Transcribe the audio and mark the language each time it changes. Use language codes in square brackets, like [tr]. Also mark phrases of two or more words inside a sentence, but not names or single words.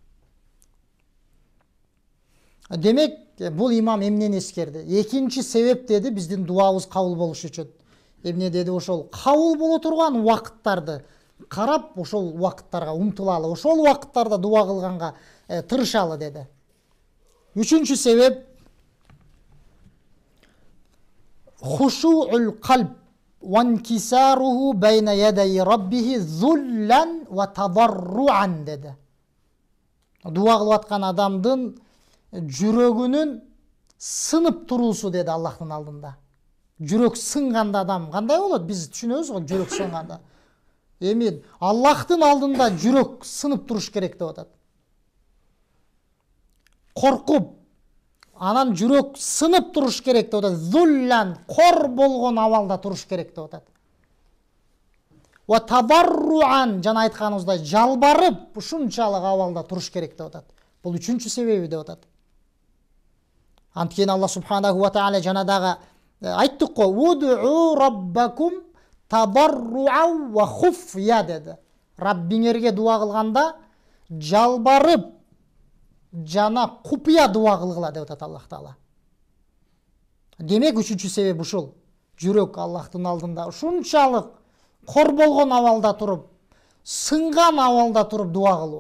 [ky] Демек бул имам эмнени эскерди? Экинчи себеп деди, биздин дуабыз кабыл болуш үчүн. Эмне деди? Ошол кабыл боло турган убакыттарды карап, ошол убакыттарга умтулалы, ошол убакыттарда дуа кылганга тырышалы деди. Үчүнчү себеп [ar] خشوع القلب وانكساره بين يدي ربه ذلا وتضرعا [ky] деди. Дуа кылып аткан адамдын жүрөгүнүн сынып туруусу деди Аллахтын алдында. Жүрөк сынганда адам кандай болот? Биз түшүнөбүз го, жүрөк сынганда. Эми Аллахтын алдында жүрөк сынып туруш керек деп атат. Коркуп, анан жүрөк сынып туруш керек деп атат. Зуллан, кор болгон абалда туруш керек деп атат. [ar] وتضرعا, [ky] жана айтканыбыздай жалбарып ушунчалык абалда туруш керек деп атат. Бул үчүнчү себеби деп атат. Анткени Аллах [ar] سبحانه وتعالى [ky] жанадагы айттык го, [ar] ادعوا ربكم تضرعا وخفية деди. [ky] Раббиңерге дуа кылганда жалбарып жана купуя дуа кылгыла деп атат Аллах таала. Демек үчүнчү себеп ушул. Жүрөк Аллахтын алдында ушунчалык кор болгон абалда туруп, сынган абалда туруп дуа кылуу.